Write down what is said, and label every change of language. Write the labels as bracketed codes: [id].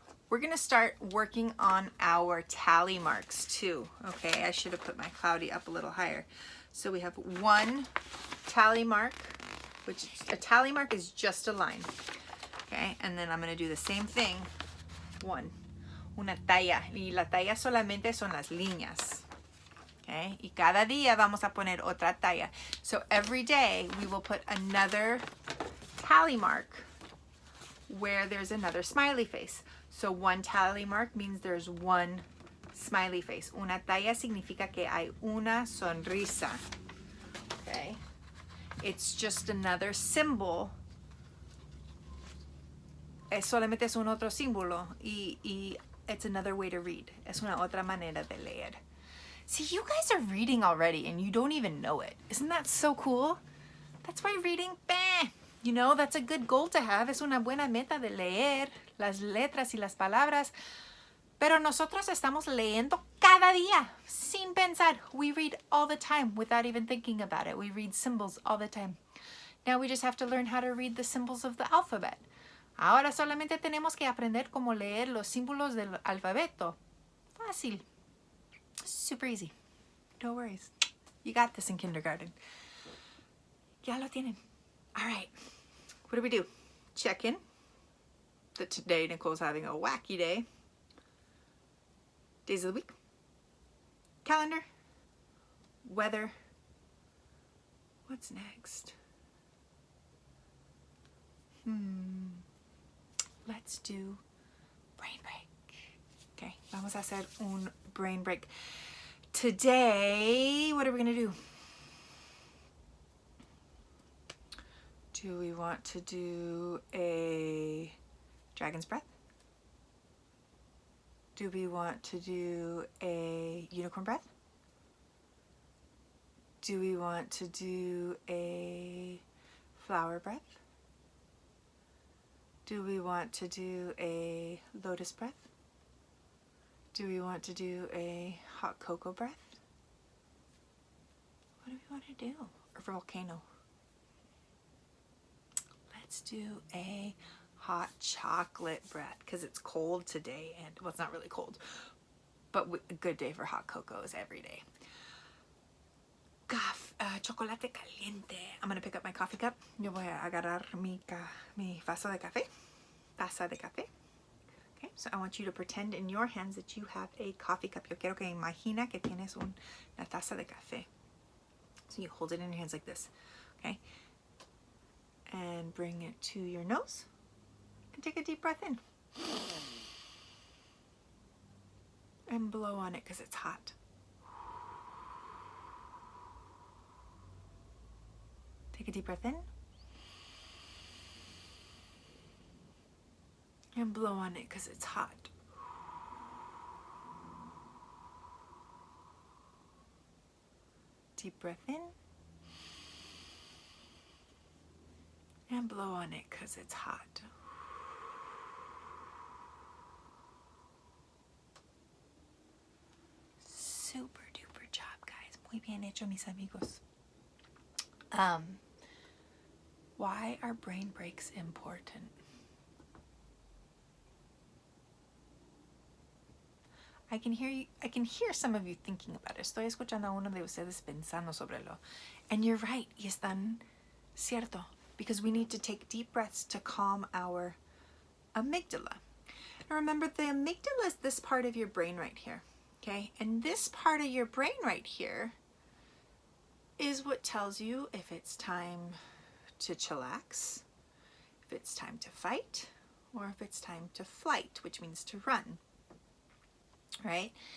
[en] We're gonna start working on our tally marks too. Okay, I should have put my cloudy up a little higher. So we have 1 tally mark, which a tally mark is just a line. Okay, and then I'm gonna do the same thing. [es] 1. Una talla. Y la talla solamente son las líneas. Okay, y cada día vamos a poner otra talla. [en] So every day we will put another tally mark where there's another smiley face. So 1 tally mark means there's 1 smiley face. [es] Una talla significa que hay una sonrisa. Okay, [en] it's just another symbol. [es] Solamente es un otro símbolo y [en] it's another way to read. [es] Es una otra manera de leer. [en] See, you guys are reading already and you don't even know it. Isn't that so cool? That's why reading, you know, that's a good goal to have. [es] Es una buena meta de leer las letras y las palabras. Pero nosotros estamos leyendo cada día, sin pensar. [en] We read all the time without even thinking about it. We read symbols all the time. Now we just have to learn how to read the symbols of the alphabet. [es] Ahora solamente tenemos que aprender cómo leer los símbolos del alfabeto. Fácil. [en] Super easy. No worries. You got this in kindergarten. [es] Ya lo tienen. [en] All right. What do we do? Check in. That today Nicole's having a wacky day. Days of the week. Calendar. Weather. What's next? Let's do brain break. [es] Okay, vamos a hacer un brain break. [en] Today, what are we gonna do? Do we want to do a dragon's breath? Do we want to do a unicorn breath? Do we want to do a flower breath? Do we want to do a lotus breath? Do we want to do a hot cocoa breath? What do we want to do? Or volcano? Let's do a hot chocolate breath because it's cold today and, well, it's not really cold, but a good day for hot cocoa is every day. [es] chocolate caliente. [en] I'm gonna pick up my coffee cup. [es] Yo voy a agarrar mi vaso de café. Taza de café. [en] Okay, so I want you to pretend in your hands that you have a coffee cup. [es] Yo quiero que imagina que tienes una taza de café. [en] So you hold it in your hands like this, okay? And bring it to your nose and take a deep breath in. And blow on it because it's hot. Take a deep breath in. And blow on it because it's hot. Deep breath in. And blow on it because it's hot. Super duper job, guys. [es] Muy bien hecho, mis amigos. [en] Why are brain breaks important? I can hear some of you thinking about it. [es] Estoy escuchando a uno de ustedes pensando sobre lo. [en] And you're right, [es] y están cierto. [en] Because we need to take deep breaths to calm our amygdala. Now remember, the amygdala is this part of your brain right here. Okay? And this part of your brain right here is what tells you if it's time to chillax, if it's time to fight, or if it's time to flight, which means to run. Right?